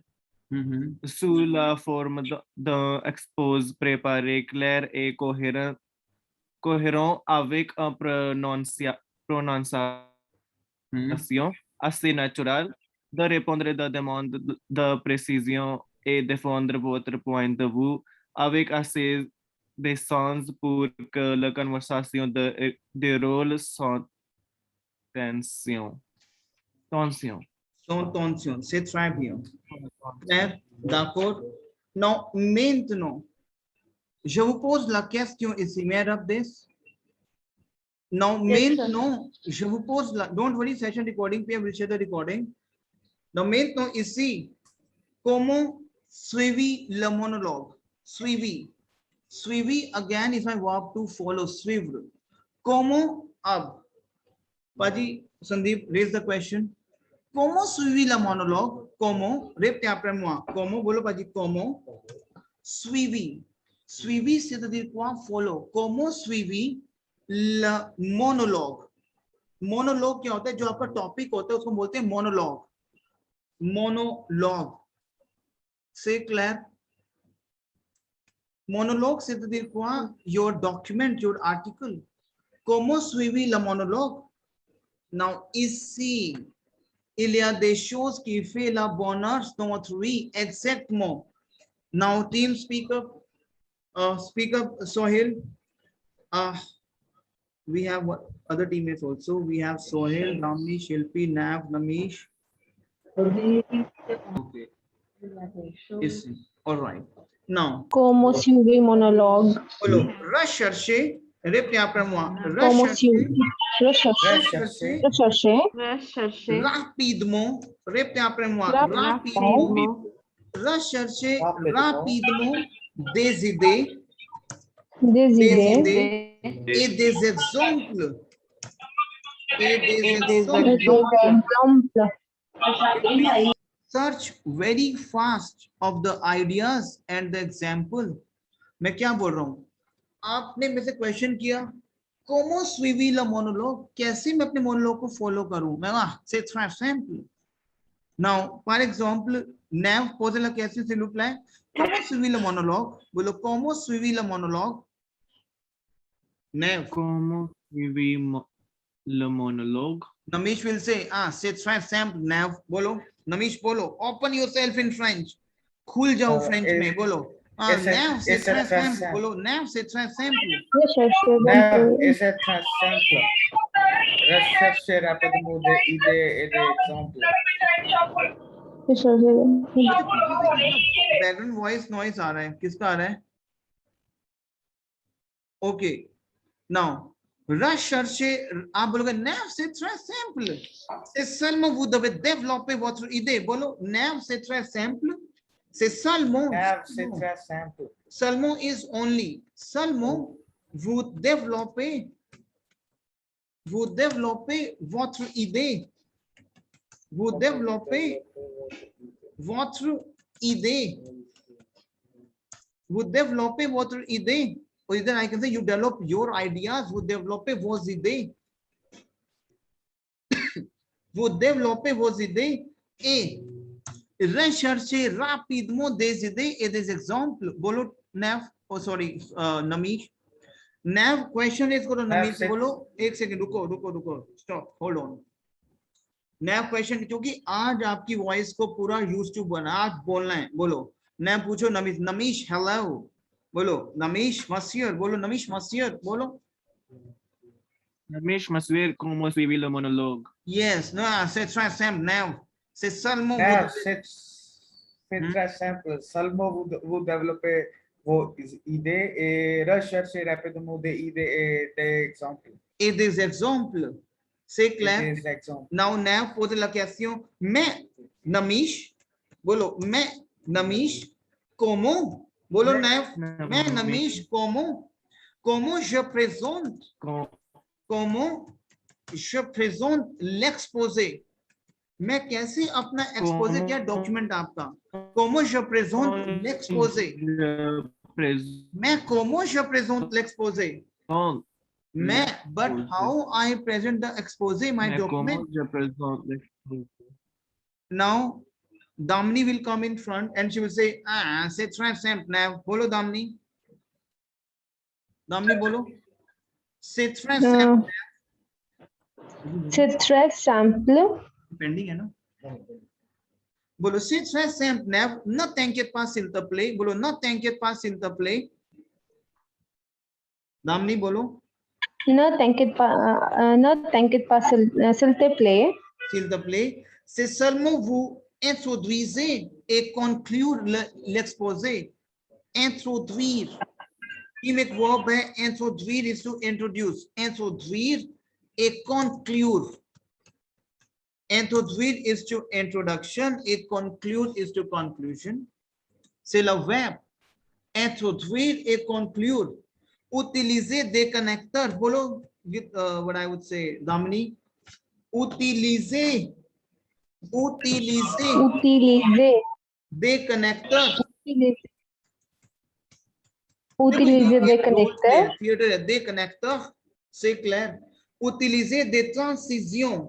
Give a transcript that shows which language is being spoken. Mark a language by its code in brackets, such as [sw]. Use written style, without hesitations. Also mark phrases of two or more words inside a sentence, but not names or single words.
[fr] sous la forme d'un exposé préparé, clair et cohérent avec une prononciation assez naturelle, de répondre à des demandes de précision et défendre votre point de vue avec assez de sens pour que la conversation déroule sans tension. Sans tension, c'est très bien. Claire, d'accord. Non, maintenant, je vous pose la question ici, [en] may I rub this? Now, Yes, sir. [fr] maintenant, je vous pose la, [en] don't worry, session recording, we will share the recording. Now, [fr] maintenant, ici, comment suivi le monologue? Suivi. Suivi, [en] again, is my verb to follow, [fr] suivre. Comment, ab? [en] Paji, Sandeep, raise the question. [fr] Comment suivi le monologue? Comment? Répétez après moi. Comment? Bolo Paji, comment? Suivi. Suivi, c'est-à-dire quoi? Follow. Comment suivi le monologue? [hi] Monologue क्या होता है? जो आपका टॉपिक होता है उसको बोलते हैं monologue. [fr] Monologue. C'est clair? Monologue, c'est-à-dire quoi? [en] Your document, your article. [fr] Comment suivi le monologue? Now, ici, il y a des choses qui fait la bonheur dans votre vie, exactement. [en] Now, team, speak up, Sohail. We have other teammates also. We have Sohail, Ramni, Shilpi, Nav, Namish. Okay. Ici. All right. Now. [fr] Como suivi monologue. Bolo, rechercher. Répétez après moi. Como suivi. Rechercher. Rapidement. Répétez après moi. Rapidement. Rechercher rapidement des idées. Des idées. Et des exemples. [en] Search very fast of the ideas and the example. [hi] मैं क्या बोल रहा हूँ? आपने मेरे से क्वेश्चन किया, [fr] comment suivi le monologue? [hi] कैसे मैं अपने मोनोलॉग को फॉलो करूं? [fr] मैं c'est très simple. Now, par exemple, Nav pose la question s'il vous plaît. Comment suivi le monologue? बोलो, comment suivi le monologue? Nav. Comment suivi le monologue? [en] Namish will say, [fr] c'est très simple. [hi] Nav, बोलो. Namish बोलो. [en] Open yourself in French. [hi] खुल जाओ French में, बोलो. [fr] Nav, c'est très simple. बोलो, Nav, c'est très simple. Nav, c'est très simple. Rechercher rapidement des idées et des exemples. [en] background voice noise [hi] आ रहा है, किसका आ रहा है? [en] okay, now [fr] rechercher, [hi] आप बोलोगे [fr] Nav, c'est très simple. C'est seulement vous devez développer votre idée. बोलो, Nav, c'est très simple. C'est seulement. Nav, c'est très simple. [en] Seulement is only. [fr] Seulement vous développez votre idée. Vous développez votre idée. Vous développez votre idée. [en] Or either I can say you develop your ideas. [fr] Vous développez vos idées. Vous développez vos idées et recherchez rapidement des idées et des exemples. [en] Bolo Nav, oh sorry, Namish. Nav question is करो Nav Namish [hi] से- बोलो एक सेकंड रुको [en] stop hold on. [hi] Nav question क्योंकि आज आपकी वॉइस को पूरा [en] use to [hi] बना आज बोलना है बोलो. Nav पूछो Namish hello बोलो Namish Monsieur बोलो Namish Monsieur बोलो. [fr] Namish Maswir, como suivi le monologue? [en] Yes, no, [fr] c'est très simple Nav. C'est seulement Nav, vous c'est très simple. Seulement vous développez vos idées et recherchez rapidement des idées et des exemples. et des exemples. C'est Et clair. des exemples. Now Nav pose la question mais Namish [hi] बोलो मैं [fr] Namish comment बोलो Nav मैं Namish comment je présente l'exposé [hi] मैं कैसे अपना एक्सपोजे क्या डॉक्यूमेंट आपका [fr] comment je présente l'exposé मैं comment je présente l'exposé मैं [en] but how I present the expose my document. Now Damni will come in front and she will say [fr] c'est très simple [en] now बोलो Damni बोलो [fr] c'est très simple C'est très simple. pending [hi] है ना बोलो [fr] c'est très simple now ne t'inquiète pas s'il te plaît बोलो ne t'inquiète pas s'il te plaît Damni बोलो Ne t'inquiète pas, s'il te plaît. s'il te plaît, c'est seulement vous introduisez et conclure l'exposé. [en] Introduire. Chimique verb है introduire is to introduce. [fr] Introduire et conclure. [en] Introduire is to introduction [fr] et conclure [en] is to conclusion. [fr] C'est le verbe. Introduire et conclure. Utiliser des connecteurs. [en] Bolo, what I would say, Damini. [fr] Utiliser des connecteurs. Utiliser des connecteurs. Des connecteurs, c'est clair. Utiliser des transitions.